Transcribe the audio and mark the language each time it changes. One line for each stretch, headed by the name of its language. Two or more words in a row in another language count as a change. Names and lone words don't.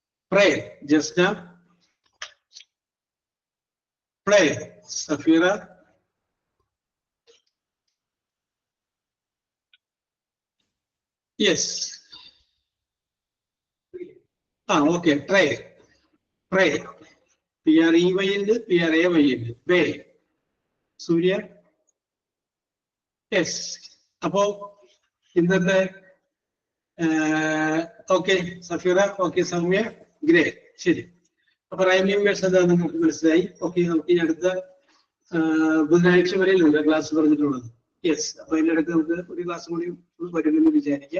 English: Pray. Jasna. Pray. Safira. Yes. Okay. Pray. Pray.
Malayalam: P-R-E-Y ഉണ്ട്, P-R-A-Y ഉണ്ട്.
English: Pray. Surya. Yes.
Malayalam: അപ്പോ ഇന്നത്തെ ഓക്കെ സഫീറ, ഓക്കെ സൗമ്യ, ഗ്രേറ്റ്, ശരി. അപ്പൊ
English: rhyming words
Malayalam: എന്താ നിങ്ങൾക്ക് മനസ്സിലായി. ഓക്കെ, നമുക്ക് ഇനി അടുത്ത ബുധനാഴ്ച വരെയല്ല ക്ലാസ് പറഞ്ഞിട്ടുള്ളത്. യെസ്, അപ്പൊ അതിനിടയ്ക്ക് നമുക്ക് ഒരു ക്ലാസ് കൂടി വരുമെന്ന് വിചാരിക്കാം.